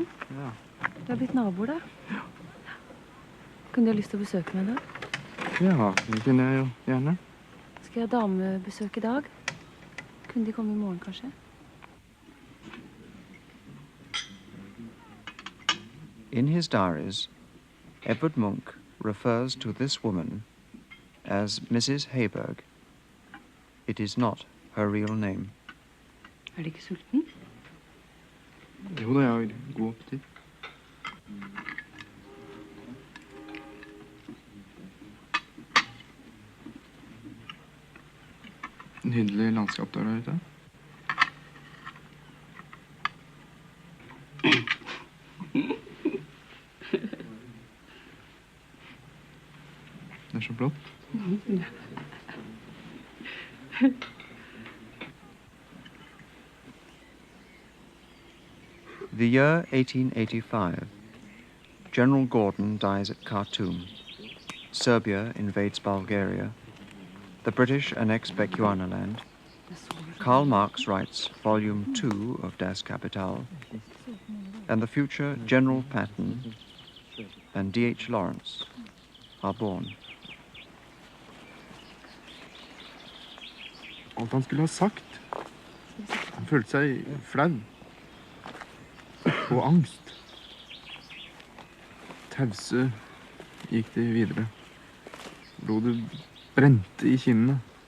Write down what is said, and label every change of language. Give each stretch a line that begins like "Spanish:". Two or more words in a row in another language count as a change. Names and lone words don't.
Norwegian: Ja. Du har blitt naboer, da. Ja. Kunne du ha lyst til å besøke meg da? Ja, det kunne jeg jo gjerne. Skal jeg ha damebesøk i dag? Kunne de komme i morgen, kanskje?
English: In his diaries, Edvard Munch refers to this woman as Mrs. Heiberg. It is not her real name.
Norwegian: Er du ikke sulten? Jo da, jeg har god appetitt. Nydelig landskap der ute. Det er så blått.
English: The year 1885. General Gordon dies at Khartoum. Serbia invades Bulgaria. The British annex Bechuanaland. Karl Marx writes Volume 2 of Das Kapital. and the future General Patton and D.H. Lawrence are born.
Norwegian: Alt han skulle ha sagt. Han følte seg flau. Og angst. Tause gikk de videre. Blodet brente i kinnene.